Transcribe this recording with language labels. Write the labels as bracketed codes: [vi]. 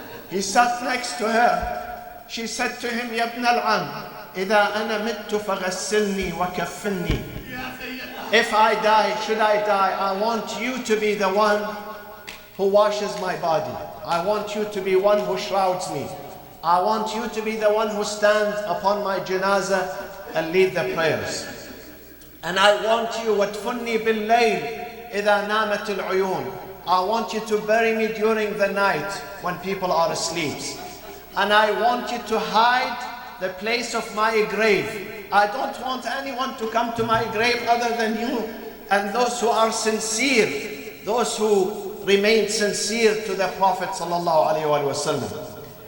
[en] He sat next to her. She said to him, Ya ibn al-Am, [ar] إذا أنا مت فغسلني وكفني. [en] If I die, should I die, I want you to be the one who washes my body. I want you to be one who shrouds me. I want you to be the one who stands upon my janazah and lead the prayers. And I want you, [ar] وَادْفُنِّي بِاللَّيْلِ إِذَا نَامَتِ الْعُيُونِ. [en] I want you to bury me during the night when people are asleep. And I want you to hide the place of my grave. I don't want anyone to come to my grave other than you and those who are sincere, those who remain sincere to the Prophet sallallahu alaihi wasallam.